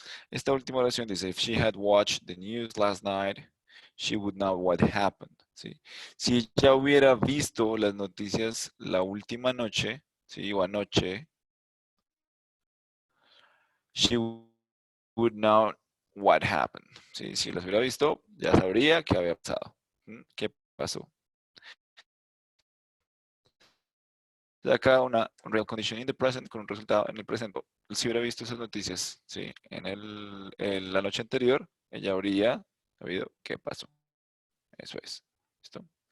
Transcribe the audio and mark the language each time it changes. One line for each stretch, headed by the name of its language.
Spanish: Esta última oración dice,
English: if she had watched the news last night, she would know what happened.
Spanish: ¿Sí? Si ella hubiera visto las noticias la última noche, ¿sí? O anoche,
English: she would know what happened.
Spanish: ¿Sí? Si las hubiera visto, ya sabría qué había pasado. ¿Mm? ¿Qué pasó? Acá una
English: real condition in the present
Spanish: con un resultado en el presente. Si hubiera visto esas noticias, ¿sí? En la noche anterior, ella habría sabido qué pasó. Eso es. ¿Listo?